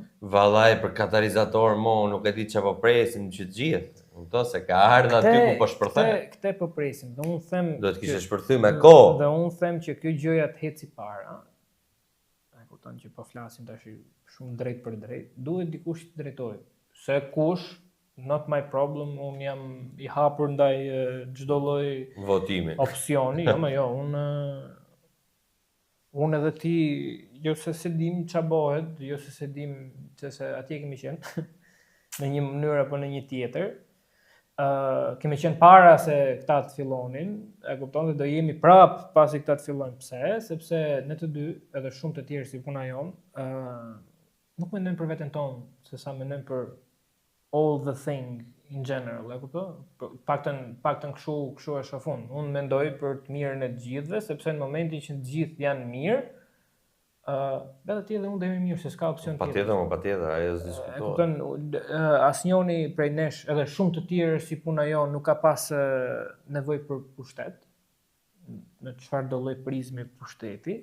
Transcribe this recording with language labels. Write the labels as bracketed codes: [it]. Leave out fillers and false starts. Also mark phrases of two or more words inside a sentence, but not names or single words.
[sq] Vallai për katalizator nuk e di çfarë po presim që gjithë. Kupton se ka ardhur aty ku po shpërthen. Këtë po presim. Do unë them do të kishte shpërthyer me kohë. Dhe unë them që kjo gjëja të heci para. Që po flasim tash shumë drejt për drejt, duhet dikush të drejtojë. Se kush, [en] not my problem, [sq] unë jam i hapur ndaj çdo lloj votimi. Opsioni, unë Unë edhe ti, jo se dim ç'a bëhet, jo se dim se atje kemi qenë, në një mënyrë apo në një tjetër. Kemi qenë para se këta të fillonin, e kupton, dhe do jemi prap pasi këta të fillojnë. Pse? Sepse ne të dy, edhe shumë të tjerë si puna jonë, nuk mendojmë për veten tonë, se sa mendojmë për [en] all the thing in general, [sq] e kupton? Paktën kështu e shohun. Unë mendoj për të mirën e të gjithëve, sepse në momentin që të gjithë janë mirë, vetë ti dhe unë dhe mirë, se s'ka opsion tjetër. Patjetër, ajo s'diskutohet. Kupton, asnjëri prej nesh, edhe shumë të tjerë si puna jonë, nuk ka pas nevojë për pushtet, në çfarë do lloj prizme pushteti.